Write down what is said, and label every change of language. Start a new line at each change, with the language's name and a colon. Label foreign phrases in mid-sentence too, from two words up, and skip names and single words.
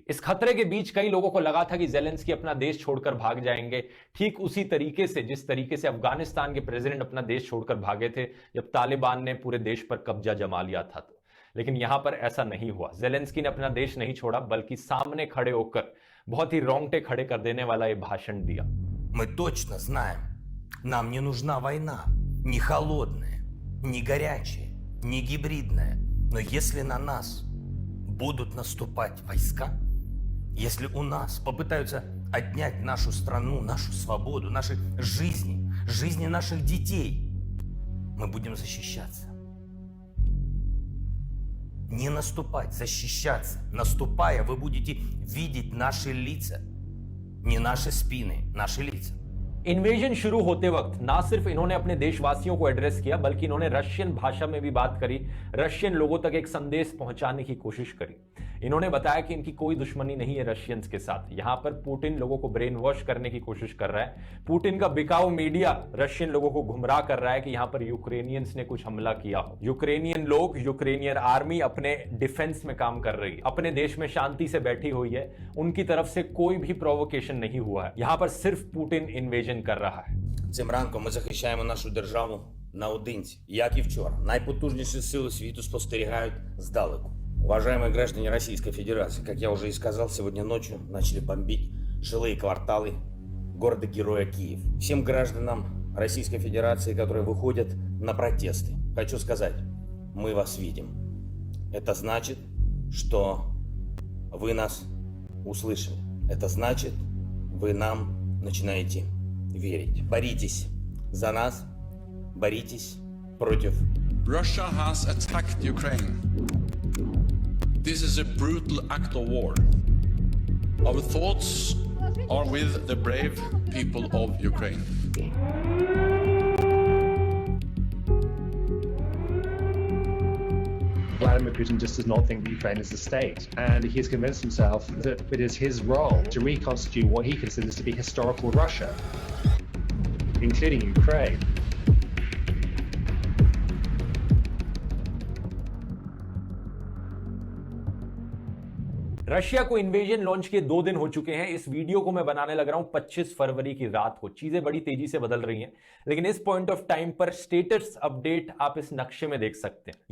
Hindi: इस खतरे के बीच कई लोगों को लगा था कि जेलेंस्की अपना देश छोड़कर भाग जाएंगे, ठीक उसी तरीके से जिस तरीके से अफगानिस्तान के प्रेसिडेंट अपना देश छोड़कर भागे थे जब तालिबान ने पूरे देश पर कब्जा जमा लिया था। लेकिन यहां पर ऐसा नहीं हुआ। जेलेंस्की ने अपना देश नहीं छोड़ा, बल्कि सामने खड़े होकर बहुत ही रोंगटे खड़े कर देने वाला ये भाषण दिया।
Russian: Мы точно знаем, нам не нужна война, не холодная, не горячая, не гибридная. Но если на нас будут наступать войска, если у нас попытаются отнять нашу страну, нашу свободу, наши жизни, жизни наших детей, мы будем защищаться. Не наступать, защищаться. Наступая, вы будете видеть наши лица. Не наши спины, наши лица.
Hindi: इन्वेजन शुरू होते वक्त ना सिर्फ इन्होंने अपने देशवासियों को एड्रेस किया, बल्कि इन्होंने रशियन भाषा में भी बात करी, रशियन लोगों तक एक संदेश पहुंचाने की कोशिश करी। इन्होंने बताया कि इनकी कोई दुश्मनी नहीं है रशियंस के साथ। यहां पर पुतिन लोगों को
English: brain wash
Hindi: करने की कोशिश कर रहा है। पुतिन का बिकाऊ मीडिया रशियन लोगों को गुमराह कर रहा है कि यहां पर यूक्रेनियंस ने कुछ हमला किया हो। यूक्रेनियन लोग,
English: Ukrainian army
Hindi: अपने डिफेंस में काम कर रही है, अपने देश में शांति से बैठी हुई है। उनकी तरफ से कोई भी प्रोवोकेशन नहीं हुआ है। यहां पर सिर्फ पुतिन इन्वेजन कर रहा है।
Ukrainian: Цим ранком ми захищаємо нашу державу наодинці. Як і вчора, найпотужніші сили світу спостерігають здалеку.
Russian: Уважаемые граждане Российской Федерации, как я уже и сказал, сегодня ночью начали бомбить жилые кварталы города-героя Киев. Всем гражданам Российской Федерации, которые выходят на протесты, хочу сказать, мы вас видим. Это значит, что вы нас услышали. Это значит, вы нам начинаете верить. Боритесь за нас, боритесь против.
English: Russia has attacked Ukraine. This is a brutal act of war. Our thoughts are with the brave people of Ukraine. Vladimir Putin just does not think that Ukraine is a state, and he has convinced himself that it is his role to reconstitute what he considers to be historical Russia, including Ukraine.
Hindi: रशिया को
English: invasion launch
Hindi: के 2 दिन हो चुके हैं। इस वीडियो को मैं बनाने लग रहा हूं 25 फरवरी की रात को। चीजें बड़ी तेजी से बदल रही हैं, लेकिन इस
English: point of time
Hindi: पर
English: status update
Hindi: आप इस नक्शे में देख सकते हैं।